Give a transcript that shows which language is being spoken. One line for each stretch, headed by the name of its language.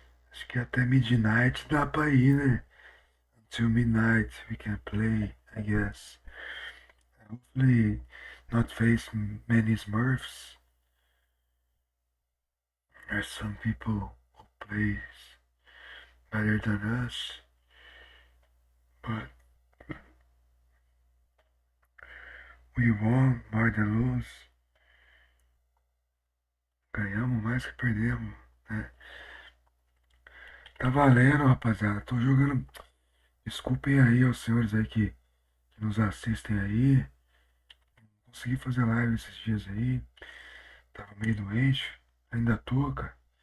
Portuguese: Acho que até midnight dá pra ir, né?
English: Until midnight we can play, I guess. Hopefully not face many Smurfs. There's some people who plays better than us. But we won more than lose.
Portuguese: Ganhamos mais que perdemos, né? Tá valendo, rapaziada. Tô jogando. Desculpem aí aos senhores aí que nos assistem aí. Não consegui fazer live esses dias aí. Tava meio doente. Ainda tô, cara.